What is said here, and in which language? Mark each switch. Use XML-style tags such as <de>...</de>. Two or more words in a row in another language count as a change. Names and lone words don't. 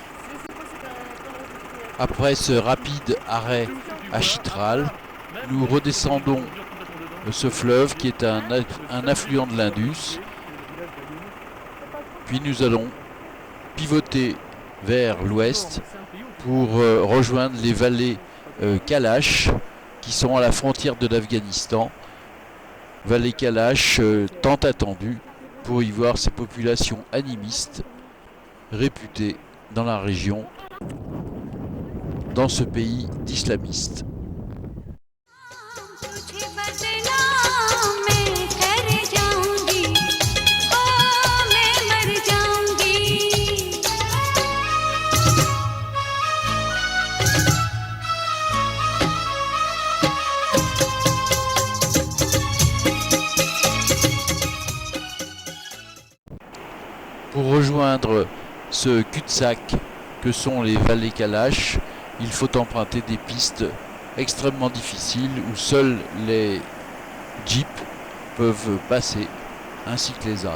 <fr>Après ce rapide arrêt à Chitral, nous redescendons ce fleuve qui est un affluent de l'Indus, puis nous allons pivoter vers l'ouest pour rejoindre les vallées Kalash qui sont à la frontière de l'Afghanistan. Vallée Kalash tant attendue pour y voir ces populations animistes réputées dans la région, dans ce pays d'islamistes.</fr> <hi>तुझे बदनाम मैं कर जाऊंगी ओ मैं मर जाऊंगी</hi> <fr>Pour rejoindre ce cul-de-sac que sont les vallées Kalash, il faut emprunter des pistes extrêmement difficiles où seuls les jeeps peuvent passer, ainsi que les ânes.</fr>